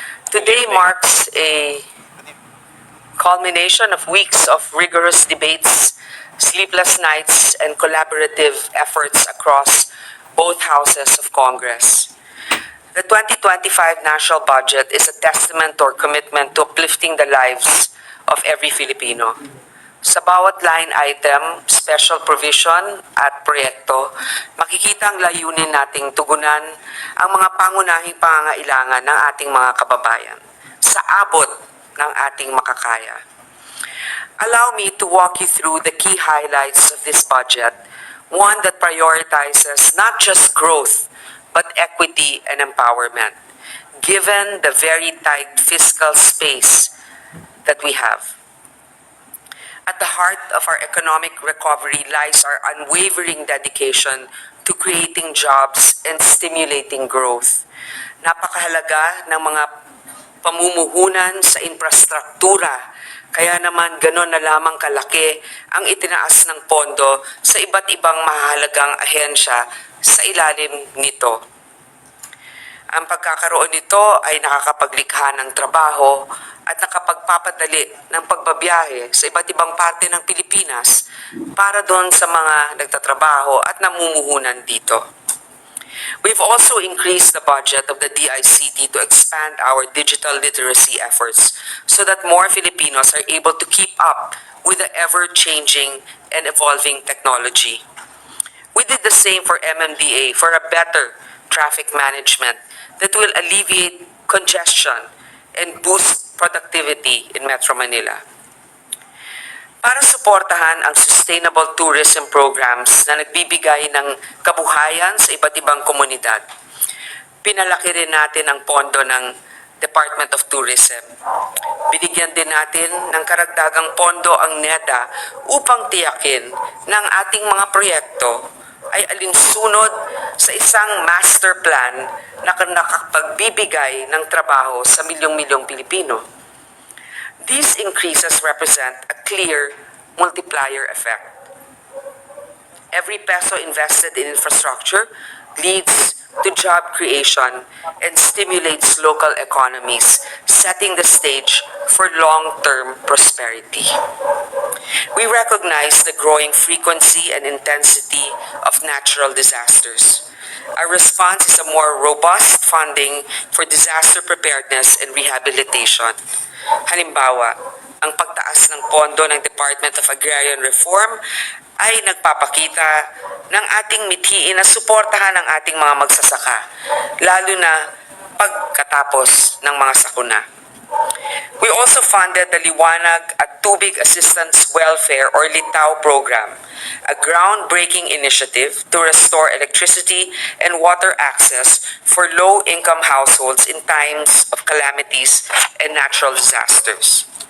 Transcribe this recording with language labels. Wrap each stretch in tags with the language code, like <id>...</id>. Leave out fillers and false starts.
<en>Today marks a culmination of weeks of rigorous debates, sleepless nights, and collaborative efforts across both houses of Congress. The 2025 national budget is a testament to our commitment to uplifting the lives of every Filipino.</en> <tl>Sa bawat line item, special provision at proyekto, makikita ang layunin nating tugunan ang mga pangunahing pangangailangan ng ating mga kababayan sa abot ng ating makakaya.</tl> <en>Allow me to walk you through the key highlights of this budget, one that prioritizes not just growth, but equity and empowerment, given the very tight fiscal space that we have. At the heart of our economic recovery lies our unwavering dedication to creating jobs and stimulating growth.</en> <tl>Napakahalaga ng mga pamumuhunan sa infrastruktura, kaya naman ganon na lamang kalaki ang itinaas ng pondo sa iba't ibang mahalagang ahensya sa ilalim nito. Ang pagkakaroon nito ay nakakapaglikha ng trabaho at nakapagpapadali ng pagbabiyahe sa iba't ibang parte ng Pilipinas para doon sa mga nagtatrabaho at namumuhunan dito.</tl> <en>We've also increased the budget of the DICT to expand our digital literacy efforts so that more Filipinos are able to keep up with the ever-changing and evolving technology. We did the same for MMDA for a better traffic management that will alleviate congestion and boost productivity in Metro Manila.</en> <tl>Para suportahan ang</tl> <en>sustainable tourism programs</en> <tl>na nagbibigay ng kabuhayan sa iba't ibang komunidad, pinalaki rin natin ang pondo ng Department of Tourism. Binigyan din natin ng karagdagang pondo ang NEDA upang tiyakin ng ating mga proyekto ay alinsunod sa isang master plan na nakapagbibigay ng trabaho sa milyong-milyong Pilipino.</tl> <en>These increases represent a clear multiplier effect. Every peso invested in infrastructure leads to job creation and stimulates local economies, setting the stage for long-term prosperity. We recognize the growing frequency and intensity of natural disasters. Our response is a more robust funding for disaster preparedness and rehabilitation.</en> <tl>Halimbawa, ang pagtaas ng pondo ng Department of Agrarian Reform ay nagpapakita ng ating mithiin na suportahan ang ating mga magsasaka, lalo na pagkatapos ng mga sakuna.</tl> <en>We also funded the Liwanag at Tubig Assistance Welfare or LITAW program, a groundbreaking initiative to restore electricity and water access for low-income households in times of calamities and natural disasters.</en>